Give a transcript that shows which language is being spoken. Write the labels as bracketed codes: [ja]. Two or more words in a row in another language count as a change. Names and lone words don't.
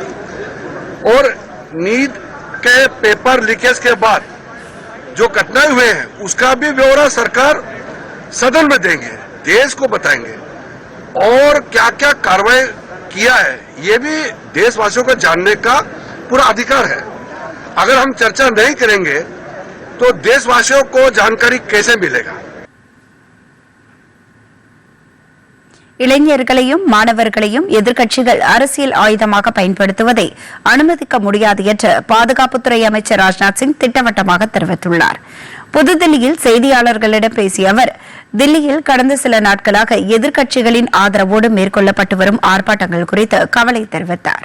[hi] और नीट के पेपर लीकेज के बाद जो घटनाएं हुए हैं उसका भी ब्यौरा सरकार सदन में देंगे, देश को बताएंगे और क्या क्या कार्रवाई किया है ये भी देशवासियों को जानने का पूरा अधिकार है। अगर हम चर्चा नहीं करेंगे तो देशवासियों को जानकारी कैसे मिलेगा? [ta] இளைஞர்களையும் மாணவர்களையும் எதிர்க்கட்சிகள் அரசியல் ஆயுதமாக பயன்படுத்துவதை அனுமதிக்க முடியாது என்று பாதுகாப்புத்துறை அமைச்சர் ராஜ்நாத் சிங் திட்டவட்டமாக தெரிவித்துள்ளார். புதுதில்லியில் செய்தியாளர்களிடம் பேசிய அவர் தில்லியில் கடந்த சில நாட்களாக எதிர்க்கட்சிகளின் ஆதரவோடு மேற்கொள்ளப்பட்டு வரும் ஆர்ப்பாட்டங்கள் குறித்து கவலை தெரிவித்தார்.